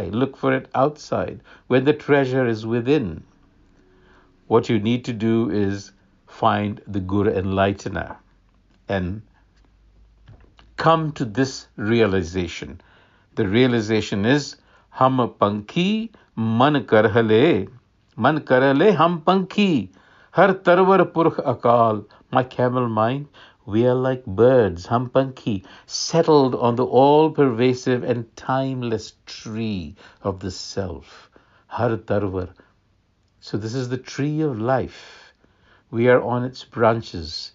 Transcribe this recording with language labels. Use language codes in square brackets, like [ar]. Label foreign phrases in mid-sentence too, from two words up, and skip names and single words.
[en] Look for it outside, when the treasure is within. What you need to do is find the Guru Enlightener and come to this realization. The realization is, [pa] ਹਮ ਪੰਖੀ ਮਨ ਕਰਹਲੇ ਹਮ ਪੰਖੀ, ਹਰਿ ਤਰਵਰੁ ਪੁਰਖੁ ਅਕਾਲ. [en] My camel mind, we are like birds, [pa] ਹਮ ਪੰਖੀ, [en] settled on the all-pervasive and timeless tree of the self. [pa] ਹਰਿ ਤਰਵਰੁ. [en] So this is the tree of life. We are on its branches.